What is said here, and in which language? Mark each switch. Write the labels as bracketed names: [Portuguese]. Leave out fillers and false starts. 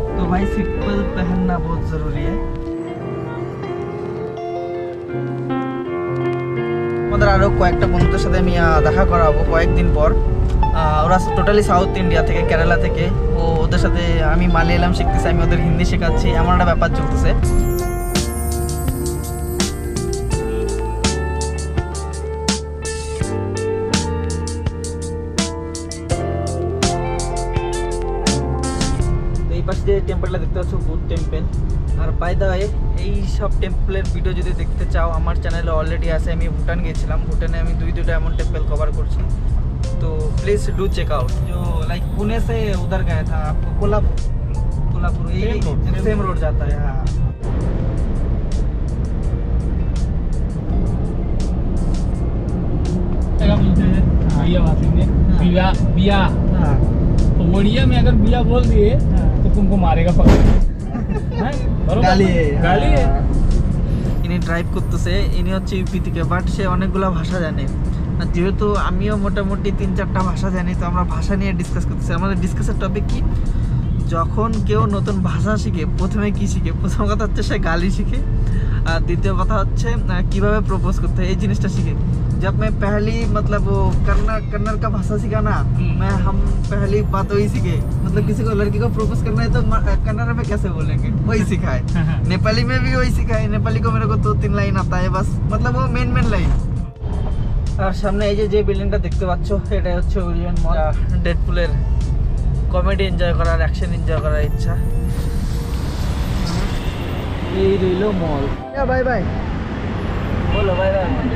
[Hindi] তো ভাই সিম্পল पहनना बहुत जरूरी है। [Bangla] আমাদের আরও কয়েকটা বন্ধুদের সাথে আমি দেখা করাবো কয়েকদিন পর। ওরা টোটালি সাউথ ইন্ডিয়া থেকে, কেরালা থেকে। ওদের সাথে আমি মালয়ালাম শিখতেছি, আমি ওদের হিন্দি শেখাচ্ছি, এমন একটা ব্যাপার চলতেছে। এই পাশে যে টেম্পলটা দেখতে পাচ্ছ, Buddha temple. আর by the way, এই সব টেম্পলের ভিডিও যদি দেখতে চাও, আমার চ্যানেলে অলরেডি আছে। আমি ভুটান গিয়েছিলাম, ভুটানে আমি দুইটা এমন টেম্পল কভার করছি। [Hindi] तो प्लीज डू चेक आउट। जो लाइक पुणे से उधर गया था आपको, कोल्हापुर यही सेम रोड जाता है। हाँ क्या बोलते हैं बिया बातेंगे, बिया बिया। हाँ तो ओडिया में अगर बिया बोल दिए तो तुमको मारेगा पकड़ के। [Bangla] গালি [Hindi] गाली है। [Bangla] ইনি ড্রাইভ করতেছে, ইনি হচ্ছে ইউপি থেকে, বাট সে অনেকগুলো ভাষা জানে। আর যেহেতু আমিও মোটামুটি 3-4টা ভাষা জানি, তো আমরা ভাষা নিয়ে ডিসকাস করতেছি। আমাদের ডিসকাসের টপিক কি, যখন কেউ নতুন ভাষা শিখে প্রথমে কি শিখে? প্রথম কথা হচ্ছে সে গালি শিখে, আর দ্বিতীয় কথা হচ্ছে কিভাবে প্রপোজ করতে হয়, এই জিনিসটা শিখে। [Hindi] जब मैं पहली मतलब वो कन्नड़ का भाषा सीखा ना, हम पहली बात वही सीखे। मतलब किसी को लड़की को प्रपोज करना है तो कन्नड़ में कैसे बोलेंगे, वही सीखा है। नेपाली में भी वही सीखा है। नेपाली को मेरे को 2-3 लाइन आता है बस, मतलब वो मेन लाइन। [Bangla] আর সামনে এই যে বিল্ডিংটা দেখতে পাচ্ছ, এটাই হচ্ছে ওরিয়েন্ট মল। ডেডপুলের কমেডি এনজয় করার, অ্যাকশন এনজয় করার ইচ্ছা। এই রইল মল। বাই বাই বলো, বাই বাই।